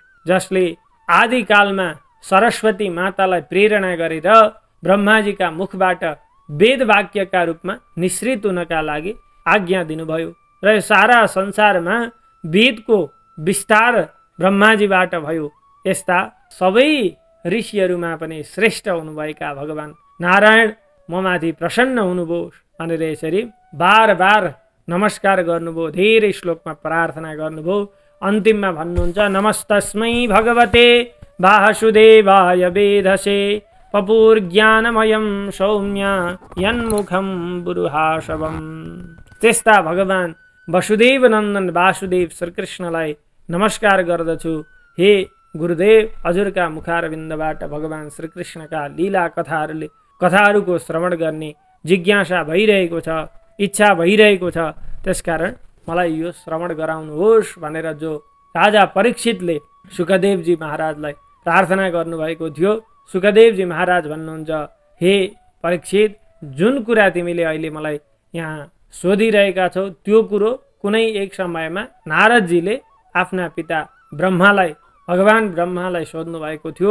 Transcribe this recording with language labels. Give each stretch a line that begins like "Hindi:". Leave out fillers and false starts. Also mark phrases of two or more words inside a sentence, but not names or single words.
Nepali: जसले आदिकालमा सरस्वती मातालाई प्रेरणा गरेर ब्रह्माजीका मुखबाट वेद वाक्यका रूपमा निश्रित हुनका लागि आज्ञा दिनुभयो र यो सारा संसारमा वेदको विस्तार ब्रह्माजीबाट भयो। यस्ता सबै ऋषिहरूमा पनि श्रेष्ठ हुनुभएका भगवान नारायण ममाथि प्रसन्न हुनुभयो भनेर यसरी बार बार नमस्कार गर्नुभयो। धेरै श्लोकमा प्रार्थना गर्नुभयो। अन्तिममा भन्नुहुन्छ
Sanskrit: नमस्तस्मै भगवते वासुदेवाय वेधसे पपुर्ज्ञानमयं सौम्य यन्मुखं बुरुहाशवम।
Nepali: त्यस्ता भगवान वसुदेव नन्दन वासुदेव श्रीकृष्णलाई नमस्कार गर्दछु। हे गुरुदेव, हजुरका मुखारविन्दबाट भगवान श्रीकृष्णका लीला कथाहरूको श्रवण गर्ने जिज्ञासा भइरहेको छ, इच्छा भइरहेको छ। त्यसकारण मलाई यो श्रवण गराउनुहोस् भनेर जो राजा परीक्षितले शुकदेवजी महाराजलाई प्रार्थना गर्नुभएको थियो, शुकदेवजी महाराज भन्नुहुन्छ, हे परीक्षित, जुन कुरा तिमीले अहिले मलाई यहाँ सोधिरहेका छौ त्यो कुरो कुनै एक समयमा नारदजीले आफ्ना पिता भगवान ब्रह्मालाई सोध्नु भएको थियो।